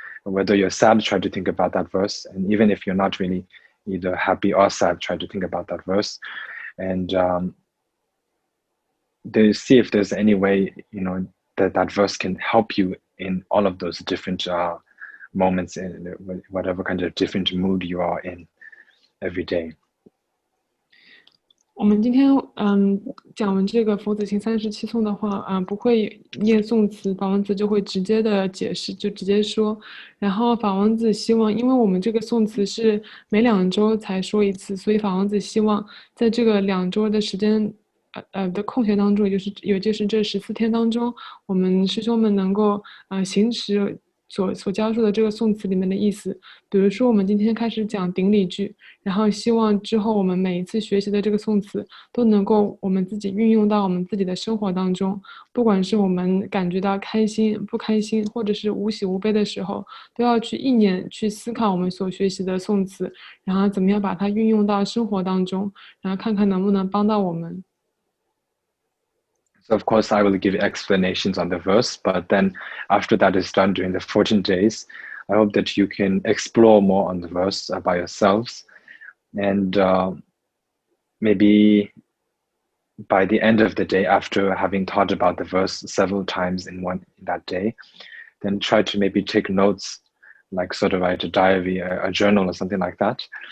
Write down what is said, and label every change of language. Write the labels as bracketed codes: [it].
[en] Whether you're sad, try to think about that verse. And even if you're not really either happy or sad, try to think about that verse. And see if there's any way, that verse can help you in all of those different moments, in whatever kind of different mood you are in every day. [zh] 我们今天讲完这个佛子行37颂的话，不会念颂词，法王子就会直接的解释，就直接说。然后法王子希望，因为我们这个颂词是每2周才说一次，所以法王子希望在这个2周的时间的空闲当中，也就是这14天当中，我们师兄们能够行持所教授的这个颂词里面的意思。比如说我们今天开始讲顶礼句，然后希望之后我们每一次学习的这个颂词都能够我们自己运用到我们自己的生活当中，不管是我们感觉到开心不开心，或者是无喜无悲的时候，都要去意念去思考我们所学习的颂词，然后怎么样把它运用到生活当中，然后看看能不能帮到我们。 [en] So of course, I will give explanations on the verse, but then after that is done during the 14 days, I hope that you can explore more on the verse by yourselves. And maybe by the end of the day, after having thought about the verse several times in that day, then try to maybe take notes, like sort of write a diary, a journal or something like that.